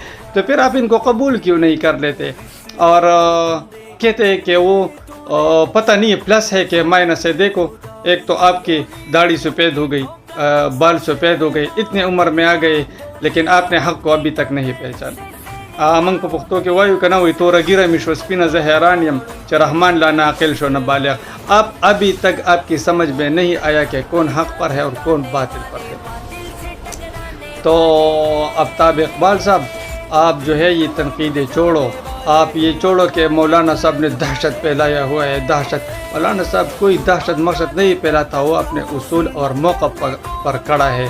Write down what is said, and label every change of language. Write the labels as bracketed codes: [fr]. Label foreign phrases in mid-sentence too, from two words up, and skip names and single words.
[ur] تو پھر آپ ان کو قبول کیوں نہیں کر لیتے؟ اور کہتے ہیں کہ وہ پتہ نہیں پلس ہے کہ مائنس ہے. دیکھو، ایک تو آپ کی داڑھی سفید ہو گئی، بال سفید ہو گئے، اتنے عمر میں آ گئے، لیکن آپ نے حق کو ابھی تک نہیں پہچانا. [ps] منگ په پښتو کې وایو که نه وایي توره ګیره مې شو سپینه زه حیران یم چې رحمان لا ناقل شو نہ بالغ. [ur] اب ابھی تک آپ کی سمجھ میں نہیں آیا کہ کون حق پر ہے اور کون باطل پر ہے. تو آفتاب اقبال صاحب، آپ جو ہے یہ تنقیدیں چھوڑو. آپ یہ چھوڑو کہ مولانا صاحب نے دہشت پھیلایا ہوا ہے. دہشت، مولانا صاحب کوئی دہشت مقصد نہیں پھیلاتا، وہ اپنے اصول اور موقع پر کھڑا ہے.